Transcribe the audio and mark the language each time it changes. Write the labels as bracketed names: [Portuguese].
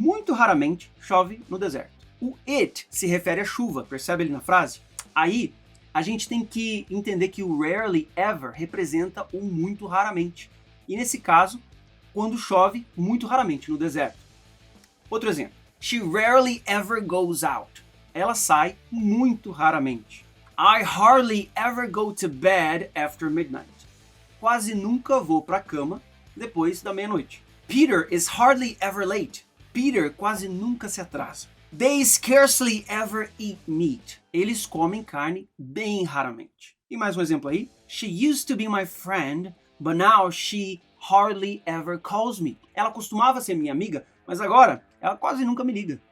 [Portuguese] Muito raramente chove no deserto. O it se refere à chuva, percebe ali na frase? Aí a gente tem que entender que o rarely ever representa o muito raramente. E nesse caso, quando chove muito raramente no deserto. Outro exemplo. [English] She rarely ever goes out. [Portuguese] Ela sai muito raramente. [English] I hardly ever go to bed after midnight. [Portuguese] Quase nunca vou para a cama depois da meia-noite. [English] Peter is hardly ever late. [Portuguese] Peter quase nunca se atrasa. [English] They scarcely ever eat meat. [Portuguese] Eles comem carne bem raramente. E mais um exemplo aí. [English] She used to be my friend, but now she hardly ever calls me. [Portuguese] Ela costumava ser minha amiga, mas agora ela quase nunca me liga.